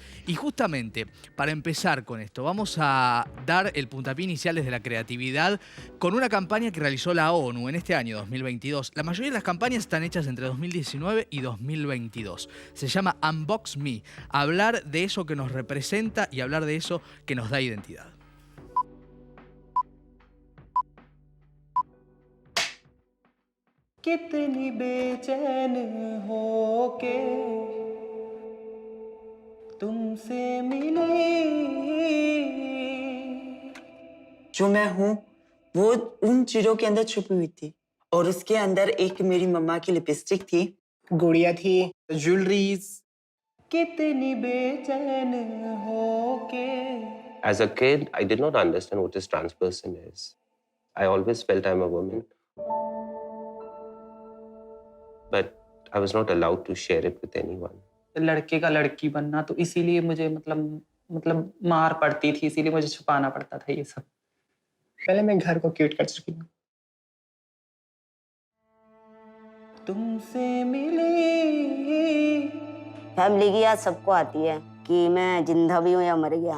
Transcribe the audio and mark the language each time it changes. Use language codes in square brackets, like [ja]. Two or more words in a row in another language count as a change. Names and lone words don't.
[es] Y justamente para empezar con esto, vamos a dar el puntapié inicial desde la creatividad con una campaña que realizó la ONU en este año 2022. La mayoría de las campañas están hechas entre 2019 y 2022. Se llama Unbox Me, hablar de eso que nos representa y hablar de eso que nos da identidad. [hi] कितनी बेचैन हो के तुमसे मिली जो मैं हूँ वो उन चीजों के अंदर छुपी हुई थी और उसके अंदर एक मेरी मम्मा की लिपस्टिक थी, गुड़िया थी, ज्वेलरीज। कितनी बेचैन हो के [en] As a kid, I did not understand what a trans person is. I always felt I'm a woman. But I was not allowed to share it with anyone. [hi] लड़के का लड़की बनना, तो इसीलिए मुझे मतलब मार पड़ती थी, इसीलिए मुझे छुपाना पड़ता था ये सब। पहले मैं घर को क्यूट कर चुकी हूँ। तुमसे मिली फैमिली की याद सबको आती है कि मैं जिंदा भी हूँ या मर गया।